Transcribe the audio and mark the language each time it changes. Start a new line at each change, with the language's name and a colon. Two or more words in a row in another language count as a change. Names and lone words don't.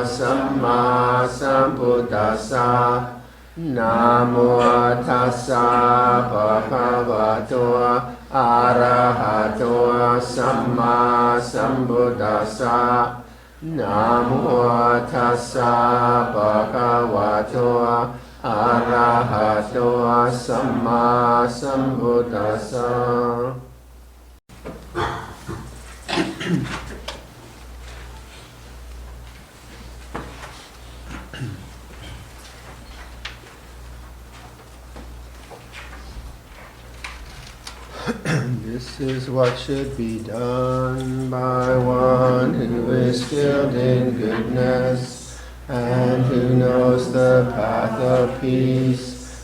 Pali: Samma Sambuddhassa Namo Tassa Bhagavato Arahato Samma Sambuddhassa Namo Tassa Bhagavato Arahato Samma Sambuddhassa.
English: This is what should be done by one who is skilled in goodness and who knows the path of peace.